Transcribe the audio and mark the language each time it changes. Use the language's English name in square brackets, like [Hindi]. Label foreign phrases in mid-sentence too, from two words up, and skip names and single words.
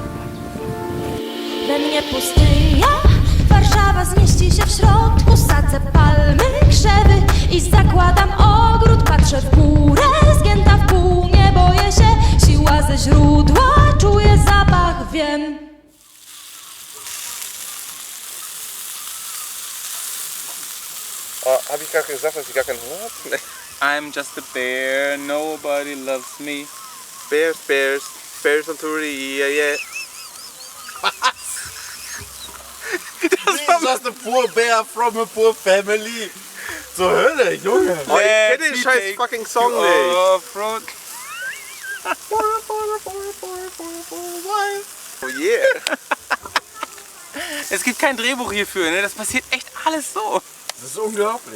[Polish] We mnie pustynia, Warszawa zmieści się w środku. Sadzę palmy, krzewy i zakładam ogród. Patrzę w górę, zgięta w pół, nie boję się. Siła ze źródła, czuję zapach, wiem. [German] Habe ich gerade gesagt, dass ich gar keinen Hunger habe? [English] I'm just a bear, nobody loves me. Bears, Bears, Bears on Tour, yeah, yeah. Just a poor bear from a poor family. [German] Zur Hölle, Junge. Oh, ich kenne den scheiß fucking Song nicht. [English] Oh yeah. [German] Es gibt kein Drehbuch hierfür, ne? Das passiert echt alles so. Das ist unglaublich.